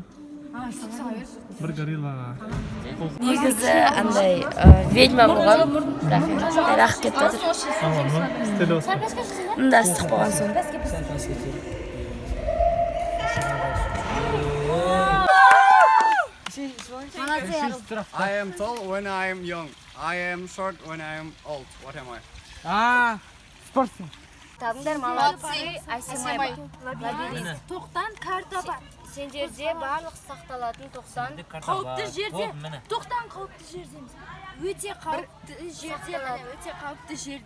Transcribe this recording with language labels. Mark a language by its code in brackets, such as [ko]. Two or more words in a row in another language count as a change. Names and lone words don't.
[kk] Бір гориллаға. Негізі андай ведьма болған, бірақ кетіп жатыр. Мында ыстық болған соң. [en] I am tall when I am young. I am short when I am old. What am I? [kk] Спортсмен. Табыңдар молодцы, Айсемай. Тоқтан карта бар. Сендерде барлық сақталатын 90 Қауіпті жерде. Тоқтан қауіпті жердеміз. Өте қауіпті жерде.